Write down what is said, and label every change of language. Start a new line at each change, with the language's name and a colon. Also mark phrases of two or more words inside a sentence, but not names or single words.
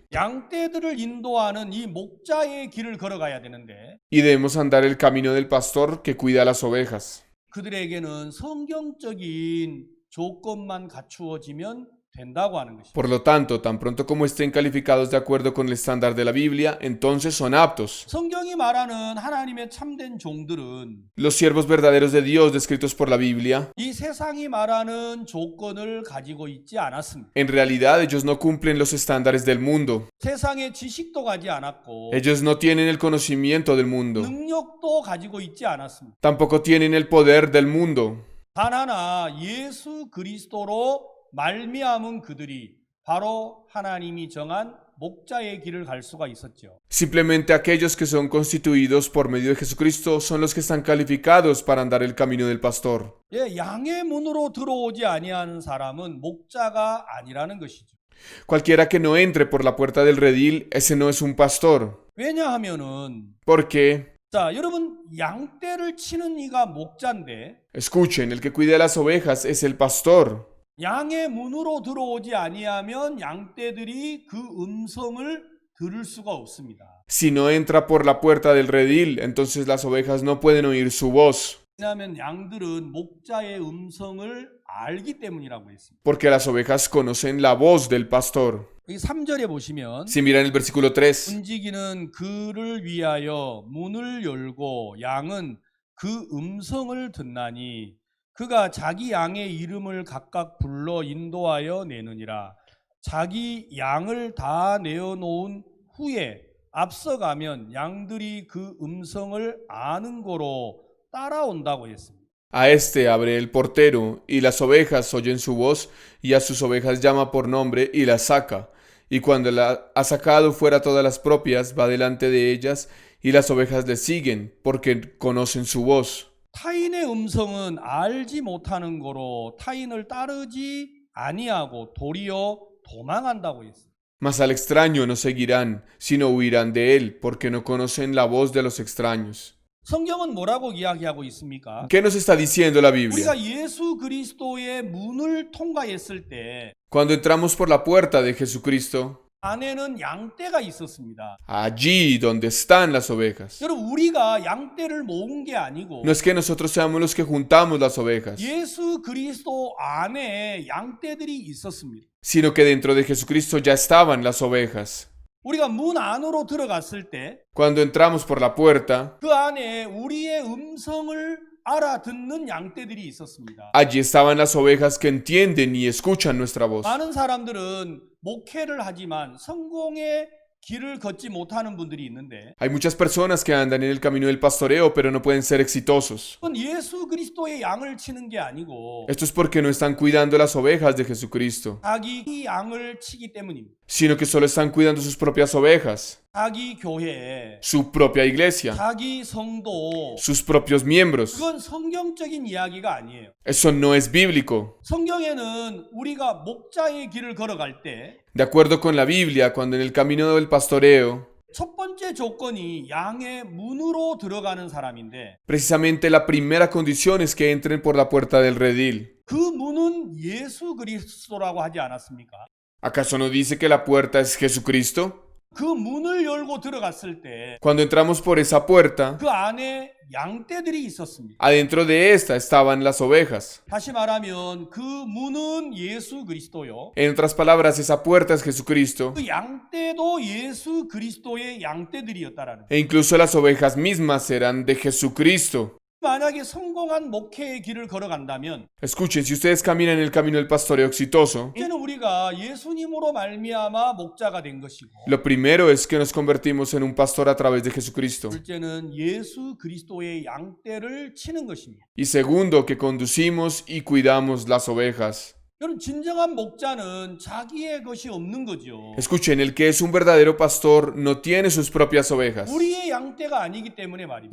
Korean: 양떼들을 인도하는 이 목자의 길을 걸어가야 되는데
Spanish: Y debemos andar el camino del pastor que cuida a las ovejas.
Korean: 그들에게는 성경적인 조건만 갖추어지면 된다고 하는 것입니다.
Spanish: Por lo tanto, tan pronto como estén calificados de acuerdo con el estándar de la Biblia, entonces son aptos.
Korean: 성경이 말하는 하나님의 참된 종들은
Spanish: Los siervos verdaderos de Dios descritos por la Biblia,
Korean: 이 세상이 말하는 조건을 가지고 있지 않았습니다.
Spanish: en realidad ellos no cumplen los estándares del mundo.
Korean: 세상의 지식도 가지 않았고
Spanish: Ellos no tienen el conocimiento del mundo.
Korean: 능력도 가지고 있지 않았습니다.
Spanish: Tampoco tienen el poder del mundo.
Korean: 단 하나 예수 그리스도로 말미암은 그들이 바로 하나님이 정한 목자의 길을 갈 수가 있었죠.
Spanish: Simplemente aquellos que son constituidos por medio de Jesucristo son los que están calificados para andar el camino del pastor.
Korean: 예, 양의 문으로 들어오지 아니하는 사람은 목자가 아니라는 것이죠.
Spanish: Cualquiera que no entre por la puerta del redil, ese no es un pastor.
Korean: 왜냐하면은
Spanish: Porque,
Korean: 자, 여러분 양떼를 치는 이가 목자인데
Spanish: escuchen, el que cuida las ovejas es el pastor.
Korean: 양의 문으로 들어오지 아니하면 양떼들이 그 음성을 들을 수가 없습니다.
Spanish: Si no entra por la puerta del redil, entonces las ovejas no pueden oír su voz,
Korean: 왜냐하면 양들은 목자의 음성을 알기 때문이라고 했습니다.
Spanish: porque las ovejas conocen la voz del pastor.
Korean: 이 3절에 보시면
Spanish: Si miran el versículo 3,
Korean: 움직이는 그를 위하여 문을 열고 양은 그 음성을 듣나니 그가 자기 양의 이름을 각각 불러 인도하여 내느니라. 자기 양을 다 내어놓은 후에 앞서가면 양들이 그 음성을 아는 거로 따라온다고 했습니다.
Spanish: a este abre el portero, y las ovejas oyen su voz, y a sus ovejas llama por nombre y las saca. Y cuando la ha sacado fuera todas las propias, va delante de ellas, y las ovejas le siguen, porque conocen su voz.
Korean: 타인의 음성은 알지 못하는 거로 타인을 따르지 아니하고 도리어 도망한다고 했습니다.
Spanish: Mas al extraño no seguirán, sino huirán de él, porque no conocen la voz de los extraños.
Korean: 성경은 뭐라고 이야기하고 있습니까?
Spanish: ¿Qué nos está diciendo la Biblia?
Korean: 우리가 예수 그리스도의 문을 통과했을 때
Spanish: Cuando entramos por la puerta de Jesucristo,
Korean: 안에는 양떼가 있었습니다.
Spanish: allí donde están las ovejas.
Korean: 여러분 우리가 양떼를 모은 게 아니고
Spanish: No es que nosotros seamos los que juntamos las ovejas,
Korean: 예수 그리스도 안에 양떼들이 있었습니다.
Spanish: sino que dentro de Jesucristo ya estaban las ovejas.
Korean: 우리가 문 안으로 들어갔을 때
Spanish: Cuando entramos por la puerta,
Korean: 그 안에 우리의 음성을 알아듣는 양떼들이 있었습니다.
Spanish: allí estaban las ovejas que entienden y escuchan nuestra voz.
Korean: 많은 사람들은 목회를 하지만 성공의 길을 걷지 못하는 분들이 있는데
Spanish: Hay muchas personas que andan en el camino del pastoreo, pero no pueden ser exitosos.
Korean: 그건 예수 그리스도의 양을 치는 게 아니고
Spanish: Esto es porque no están cuidando las ovejas de Jesucristo,
Korean: 자기 양을 치기 때문입니다.
Spanish: sino que solo están cuidando sus propias ovejas,
Korean: 자기 교회,
Spanish: su propia iglesia,
Korean: 자기 성도,
Spanish: sus propios miembros.
Korean: 그건 성경적인 이야기가 아니에요.
Spanish: Eso no es bíblico.
Korean: 성경에는 우리가 목자의 길을 걸어갈 때
Spanish: De acuerdo con la Biblia, cuando en el camino del pastoreo,
Korean: 첫 번째 조건이 양의 문으로 들어가는 사람인데
Spanish: precisamente la primera condición es que entren por la puerta del redil.
Korean: 그 문은 예수 그리스도라고 하지 않았습니까?
Spanish: ¿Acaso no dice que la puerta es Jesucristo?
Korean: 그 문을 열고 들어갔을 때
Spanish: Cuando entramos por esa puerta,
Korean: 그 안에 양떼들이 있었습니다.
Spanish: adentro de esta estaban las ovejas.
Korean: 다시 말하면 그 문은 예수 그리스도요.
Spanish: En otras palabras, esa puerta es Jesucristo.
Korean: 그 양떼도 예수 그리스도의 양떼들이었다라는.
Spanish: E incluso las ovejas mismas eran de Jesucristo.
Korean: 만약에 성공한 목회의 길을 걸어간다면
Spanish: Escuchen, si ustedes caminan en el camino del pastoreo exitoso,
Korean: 이제는 우리가 예수님으로 말미암아 목자가 된 것이고
Spanish: lo primero es que nos convertimos en un pastor a través de Jesucristo.
Korean: 둘째는 예수 그리스도의 양떼를 치는 것입니다.
Spanish: Y segundo, que conducimos y cuidamos las ovejas.
Korean: 여러분 진정한 목자는 자기의 것이 없는 거죠.
Spanish: Escuchen, el que es un verdadero pastor no tiene sus propias ovejas.
Korean: 우리의 양떼가 아니기 때문에 말입니다.